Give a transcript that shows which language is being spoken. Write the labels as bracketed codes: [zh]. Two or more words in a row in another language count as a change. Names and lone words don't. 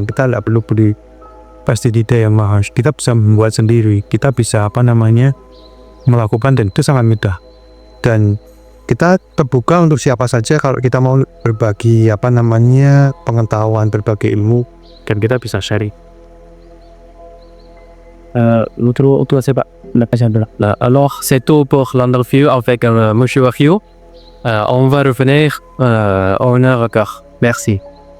[id] Kita nggak perlu beli pestisida yang mahal. Kita bisa membuat sendiri. Kita bisa melakukan, dan itu sangat mudah. Dan kita terbuka untuk siapa saja kalau kita mau berbagi pengetahuan, berbagi ilmu, Dan kita bisa sharing. [fr] Alors, c'est tout pour l'interview avec Monsieur Wario. On va revenir en un regard. Merci.